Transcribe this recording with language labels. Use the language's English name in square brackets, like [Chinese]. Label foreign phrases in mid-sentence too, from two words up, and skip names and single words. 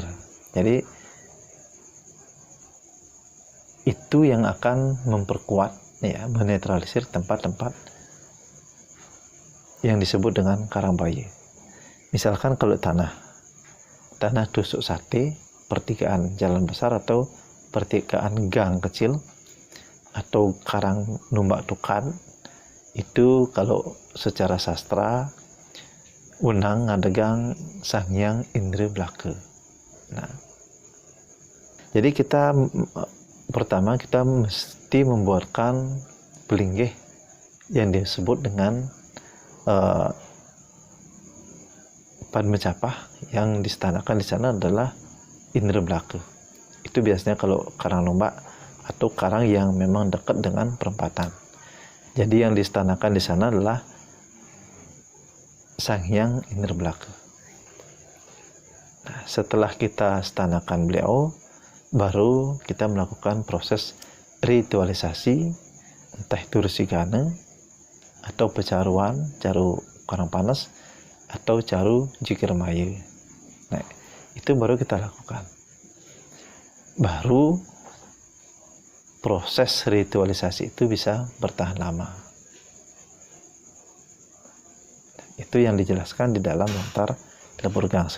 [Indonesian] Jadi itu yang akan memperkuat, ya, menetralisir tempat-tempat yang disebut dengan karang bayi. Misalkan kalau tanah tusuk sate, pertigaan jalan besar atau pertigaan gang kecil, atau karang numbak tukan, itu kalau secara sastra [Balinese] unang ngadegang [Indonesian] sangyang indra blaka. Nah, jadi kita pertama kita mesti membuatkan pelinggih yang disebut dengan Padmacapah, yang distanakan di sana adalah Indra Belaka. Itu biasanya kalau karang Lombak atau karang yang memang dekat dengan perempatan. Jadi yang distanakan di sana adalah Sang Hyang Indra Belaka. Nah, setelah kita stanakan beliau, baru kita melakukan proses ritualisasi, entah itu resigana atau pecaruan, caru karang panas, atau caru jikir maya. Nah, itu baru kita lakukan. Baru proses ritualisasi itu bisa bertahan lama. Itu yang dijelaskan di dalam lontar lebur gangse.